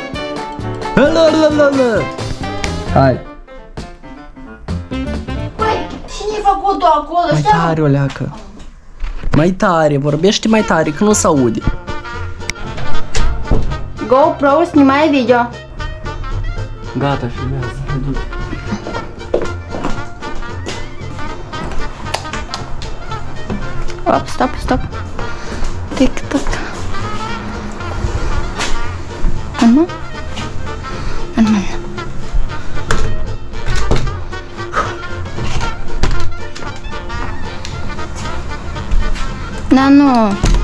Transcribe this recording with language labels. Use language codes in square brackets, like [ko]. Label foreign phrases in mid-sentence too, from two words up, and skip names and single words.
[ro] Hai. Ui, cine a făcut-o acolo? Mai tare, oleacă. Mai tare, vorbește mai tare, că nu se aude. [ru] GoPro, sнимай video. [ro] Gata, filmează. [ru] Оп, стоп, стоп. Тик-так. Ну. Нормально. Да ну.